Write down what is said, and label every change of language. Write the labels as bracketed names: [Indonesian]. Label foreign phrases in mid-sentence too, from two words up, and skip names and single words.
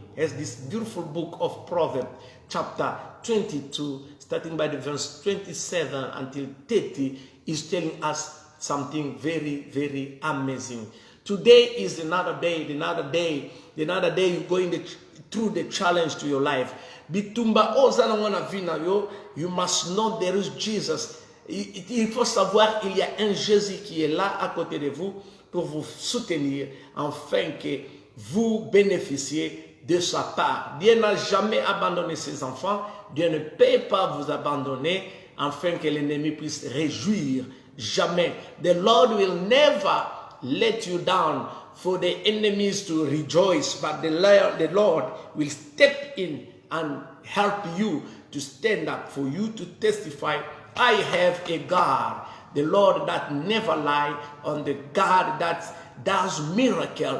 [English] As this beautiful book of Proverbs, chapter 22, starting by the verse 27 until 30, is telling us something very, very amazing. Today is another day you're going through the challenge to your life. [Lingala] Bitumba ozana vina yo, [English] you must know there is Jesus. [French] Il faut savoir il y a un Jésus qui est là à côté de vous pour vous soutenir afin que vous bénéficiez de sa part. Dieu n'a jamais abandonné ses enfants. Dieu ne peut pas vous abandonner afin que l'ennemi puisse réjouir. Jamais. [English] The Lord will never let you down for the enemies to rejoice, but the Lord will step in and help you to stand up, for you to testify, I have a God, the Lord that never lies, on the God that does miracle.